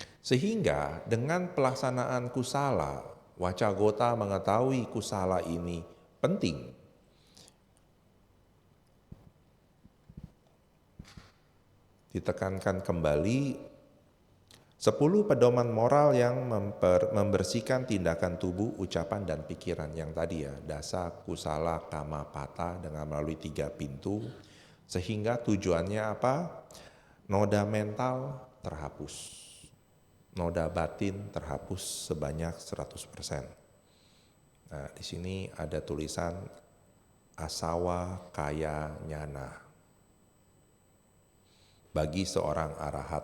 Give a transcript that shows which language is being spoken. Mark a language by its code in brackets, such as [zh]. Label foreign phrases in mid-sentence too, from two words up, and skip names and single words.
[id] Sehingga dengan pelaksanaan kusala, Wacagota mengetahui kusala ini penting. Ditekankan kembali 10 pedoman moral yang membersihkan tindakan tubuh, ucapan, dan pikiran. Yang tadi ya, [pi] dasa, kusala, kama, pata [id] dengan melalui 3 pintu. Sehingga tujuannya apa? Noda mental terhapus. Noda batin terhapus sebanyak 100%. Nah, di sini ada tulisan [pi] asawa kaya nyana [id] bagi seorang arahat.